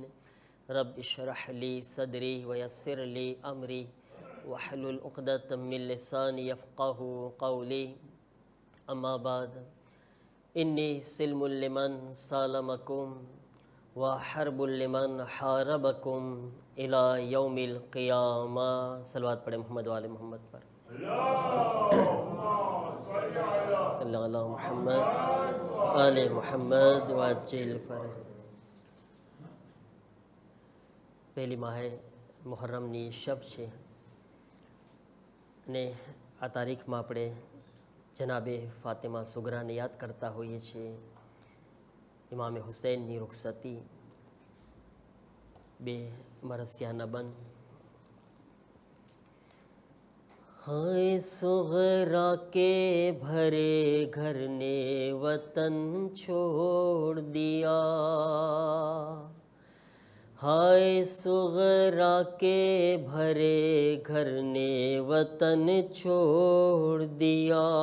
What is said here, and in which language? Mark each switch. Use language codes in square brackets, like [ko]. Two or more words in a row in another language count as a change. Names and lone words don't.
[ar] رب اشرح لي صدري ويسر لي أمري واحلل عقدة من لساني يفقه قولي. أما بعد، انی سلم لمن سالمکم وحرب لمن حاربکم الی یوم القیامہ. [ur] صلوات پڑھیں محمد و آل محمد پر. [ar] صلی اللہ علیہ محمد آل محمد وعجل فرج. [ur] پہلی ماہ محرم [gu] ની શબ છે અને આ તારીખમાં આપણે જનાબે ફાતિમા સુગરાને યાદ કરતા હોઈએ છીએ. ઇમામ હુસૈનની રૂખસતી, બે મરસિયાના બંધ. [ur] ہائے صغرا کے بھرے گھر نے وطن چھوڑ دیا. ہائے صغرا کے بھرے گھر نے وطن چھوڑ دیا.